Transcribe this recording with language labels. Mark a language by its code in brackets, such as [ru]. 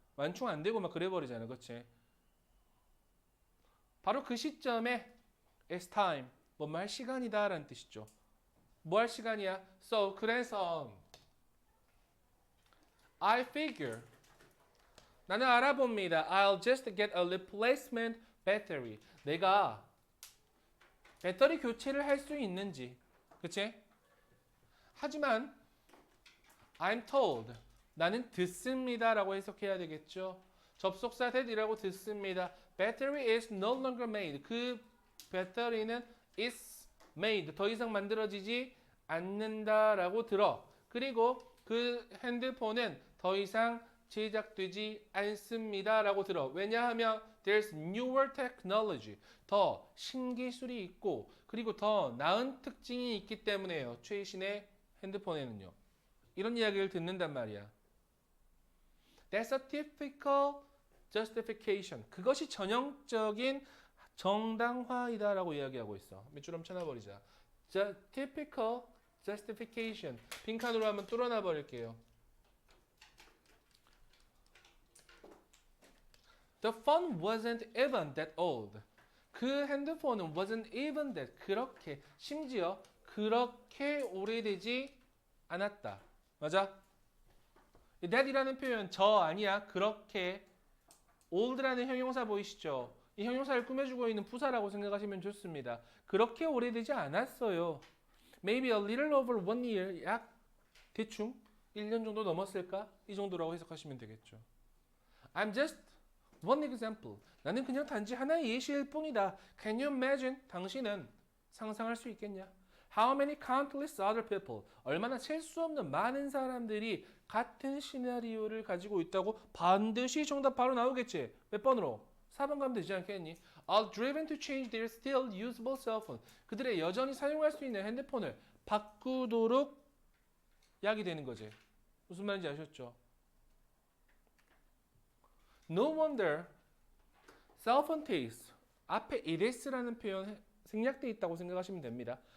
[ko] 완충 안 되고 막 그래 버리잖아. 그렇지? 바로 그 시점에 [en] it's time. [ko] 뭐뭐 할 시간이다 라는 뜻이죠. 뭐 할 시간이야? So 그래서 [en] I figure [ko] 나는 알아봅니다. [en] I'll just get a replacement battery. [ko] 내가 배터리 교체를 할 수 있는지. 그치? 하지만 [en] I'm told. [ko] 나는 듣습니다 라고 해석해야 되겠죠. 접속사 that이라고 듣습니다. [en] Battery is no longer made. [ko] 그 배터리는 [en] is made. [ko] 더 이상 만들어지지 않는다 라고 들어. 그리고 그 핸드폰은 더 이상 제작되지 않습니다 라고 들어. [en] 왜냐하면 there's newer technology. [ko] 더 신기술이 있고 그리고 더 나은 특징이 있기 때문에요. 최신의 핸드폰에는요. 이런 이야기를 듣는단 말이야. [en] That's a typical justification. [ko] 그것이 전형적인 정당화이다라고 이야기하고 있어. 밑줄 한번 쳐놔버리자. [en] Typical justification. [ko] 빈칸으로 한번 뚫어놔 버릴게요. [en] The phone wasn't even that old. [ko] 그 핸드폰은 [en] wasn't even that. [ko] 그렇게 심지어 그렇게 오래되지 않았다. 맞아? that이라는 표현 저 아니야. 그렇게 old라는 형용사 보이시죠? 이 형용사를 꾸며주고 있는 부사라고 생각하시면 좋습니다. 그렇게 오래되지 않았어요. [en] Maybe a little over 1 year. [ko] 약 대충 1년 정도 넘었을까? 이 정도라고 해석하시면 되겠죠. [en] I'm just one example. [ko] 나는 그냥 단지 하나의 예시일 뿐이다. [en] Can you imagine? [ko] 당신은 상상할 수 있겠냐? [en] How many countless other people? [ko] 얼마나 셀 수 없는 많은 사람들이 같은 시나리오를 가지고 있다고 반드시 정답 바로 나오겠지. 몇 번으로? 4번 가면 되지 않겠니? [en] Are driven to change their still usable cell phone. [ko] 그들의 여전히 사용할 수 있는 핸드폰을 바꾸도록 약이 되는 거지. 무슨 말인지 아셨죠? [en] No wonder cell phone case [ko] 앞에 it is라는 표현 생략되어 있다고 생각하시면 됩니다.